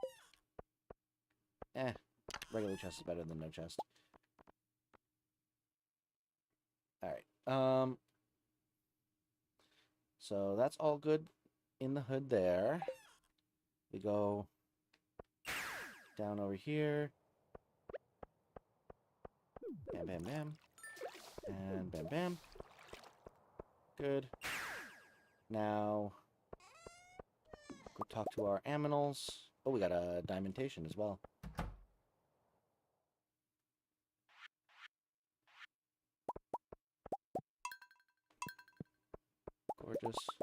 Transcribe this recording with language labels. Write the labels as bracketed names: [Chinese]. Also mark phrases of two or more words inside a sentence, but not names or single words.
[English] Regular chest is better than no chest. Alright. So that's all good in the hood there. We go down over here. Bam, bam, bam. And bam, bam. Good. Now, go talk to our aminals. Oh, we got a diamantation as well. Gorgeous.